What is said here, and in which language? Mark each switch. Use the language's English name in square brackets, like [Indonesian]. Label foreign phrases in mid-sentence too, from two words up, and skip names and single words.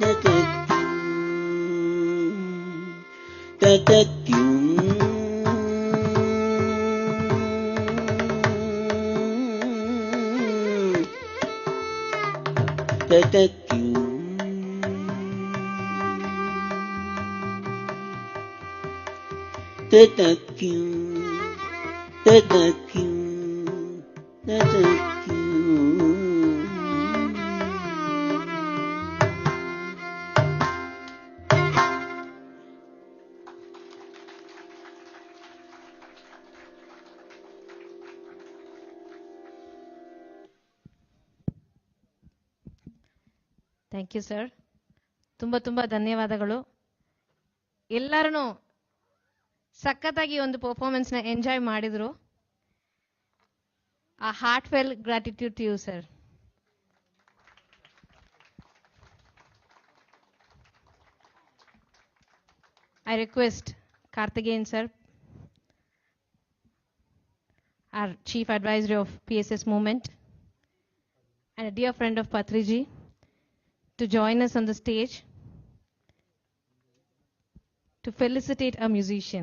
[English] ततक्किं ततक्किं ततक्किं ततक्किं ततक्किं ततक्किं Thank you sir. [Kannada] ತುಂಬ ತುಂಬ ಧನ್ಯವಾದಗಳು. ಎಲ್ಲರೂ ಸಖತ್ತಾಗಿ ಒಂದು [English] performance enjoy [Kannada] ಮಾಡಿದ್ರು. [English] a heart felt gratitude to you sir. I request Karthikeyan sir, our Chief Advisor of PSS Movement and a dear friend of Patriji, to join us on the stage to felicitate a musician.